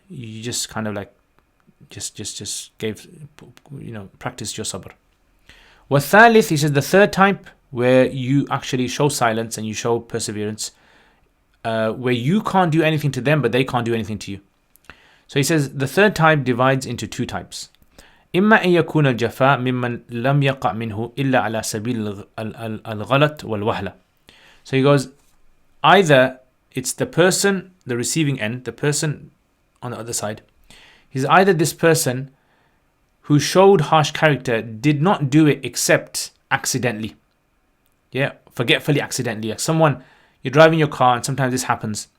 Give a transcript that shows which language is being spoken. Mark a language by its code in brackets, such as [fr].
[en] You just kind of like just gave, practiced your sabr. Wathalith, he says, the third type, where you actually show silence and you show perseverance, where you can't do anything to them, but they can't do anything to you. So he says the third type divides into two types. [ar] إما أن يكون الجفاء ممن لم يقع منه إلا على سبيل الغلط والوهلة. [en] So he goes, either it's the person, the receiving end, the person on the other side. He's either this person who showed harsh character did not do it except accidentally. Yeah, forgetfully, accidentally. Like someone, you're driving your car, and sometimes this happens.